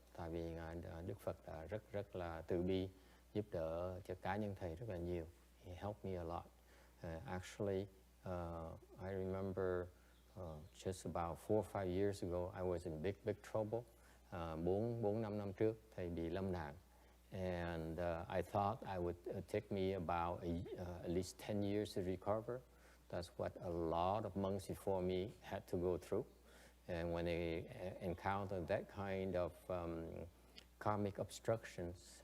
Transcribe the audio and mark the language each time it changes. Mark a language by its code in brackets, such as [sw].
[vi] Tại vì ngài Đức Phật đã rất là từ bi giúp đỡ cho cá nhân thầy rất là nhiều. [en] He helped me a lot. Actually, I remember just about 4 or 5 years ago, I was in big trouble. [vi] 4-5 năm trước, thầy bị lâm nạn. [en] And I thought I would take me about at least 10 years to recover. That's what a lot of monks before me had to go through. And when they encounter that kind of karmic obstructions.